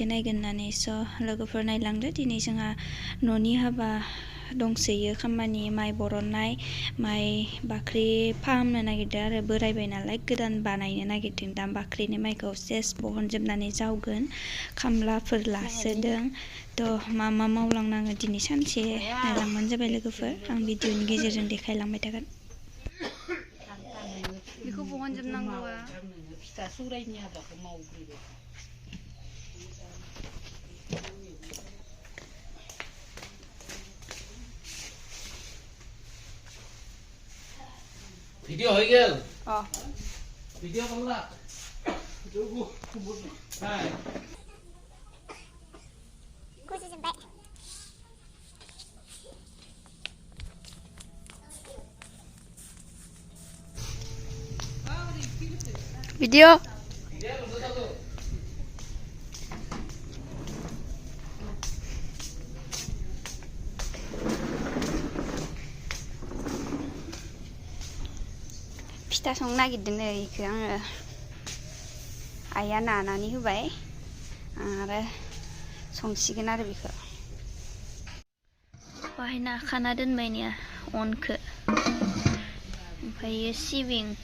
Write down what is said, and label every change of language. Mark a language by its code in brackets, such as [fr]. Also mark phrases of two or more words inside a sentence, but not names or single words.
[brx] नायगोन होननानै लोगोफोर नायलांदो दिनै जोंहा न'नि हाबा दंसोयो खामानि माइ बरननाय माइ बाख्रि फाहामनो नागिरदों आरो बोरायबाय नालाय गोदान बानायनो नागिरदों दा बाख्रिनि माइखौ सेस बहनजोबनानै जावगोन खामलाफोर लासोदों थ' मा मावलांनाङो दिनै सानसे नायलांबानो जाबाय लोगोफोर आं भिडिअनि गेजेरजों देखायलांबाय थागोन बेखौ बहनजोबनांगौआ फिथा सौरायनि हाबाखौ मावग्रोबाय [bn] ভিডিও হয়ে গেল ভিডিও করলা হ্যাঁ Video. [brx] Pita संनो नागिरदों नै इखो आङो आइया नानानै होबाय आरो संसिगोन आरो बेखौ बाहाय नाखाना दोनबाय ने अनखो ओमफ्राय सिबिं